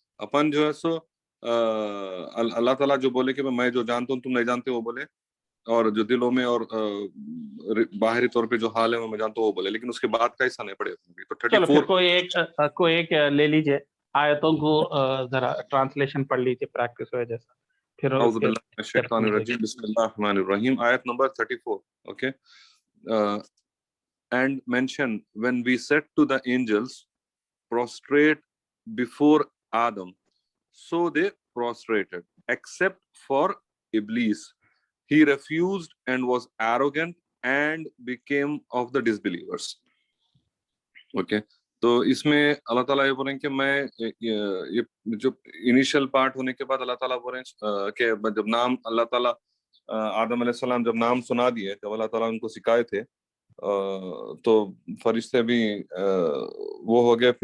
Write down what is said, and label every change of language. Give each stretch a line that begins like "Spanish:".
Hindi: अपन जो है सो अल्लाह ताला जो बोले कि मैं जो जानता हूँ तुम नहीं जानते, वो बोले, और जो दिलों में और बाहरी तौर पे जो हाल है वो मैं जानता हूँ, वो बोले, लेकिन उसके बाद का ऐसा नहीं पढ़े। तो चलो फिर 34 कोई एक ले लीजिए आयतों को, जरा ट्रांसलेशन पढ़ लीजिए प्रैक्टिस हो जैसा, फिर
Arabic: औज़ु
Hindi: उसके
Arabic: बिल्लाहि मिनश शैतानिर रजीम, बिस्मिल्लाहिर रहमानिर रहीम,
Hindi: आयत number 34।
English: Okay, and mention when we said to the angels, prostrate before Adam, so they prostrated, except for Iblis. He refused and was arrogant and became of the disbelievers.
Hindi: Okay, तो इसमें अल्लाह ताला ये बोल रहे हैं कि मैं ये जो इनिशियल पार्ट होने के बाद अल्लाह ताला बोल रहे हैं कि जब नाम अल्लाह ताला आदम अलैहिस्सलाम जब नाम सुना दिए, जब अल्लाह ताला उनको सिखाए थे, तो फरिश्ते भी वो हो गए।